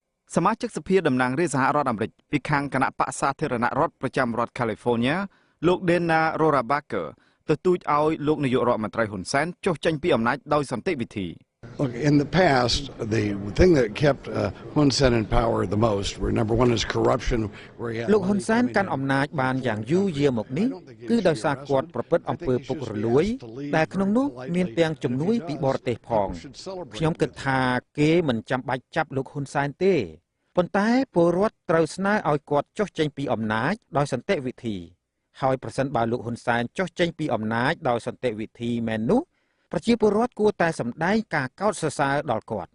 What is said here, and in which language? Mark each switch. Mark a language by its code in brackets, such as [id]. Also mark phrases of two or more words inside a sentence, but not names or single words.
[km] សមាជិកសភាតំណាងរាស្ត្រសហរដ្ឋអាមេរិកពីខាងគណៈបក្សសាធារណរដ្ឋប្រចាំរដ្ឋ California លោក Dana Rohrabacher ទទូចឲ្យលោកនាយករដ្ឋមន្ត្រីហ៊ុនសែនចុះចេញពីអំណាចដោយសន្តិវិធី [en] Look, in the past, the thing that kept Hun Sen in power the most were number one is corruption, where he had. [km] លោកហ៊ុនសែនកាន់អំណាចបានយ៉ាងយូរយារមកនេះគឺដោយសារគាត់ប្រព្រឹត្តអំពើពុករលួយដែលក្នុងនោះមានទាំងជំនួយពីបរទេសផងខ្ញុំគិតថាគេមិនចាំបាច់ចាប់លោកហ៊ុនសែនទេប៉ុន្តែពលរដ្ឋត្រូវស្នើឲ្យគាត់ចុះចេញពីអំណាចដោយសន្តិវិធីហើយប្រសិនបើលោកហ៊ុនសែនចុះចេញពីអំណាចដោយសន្តិវិធីមែននោះប្រជាពលរដ្ឋគួរតែសម្ដែងការកោតសរសើរដល់គាត់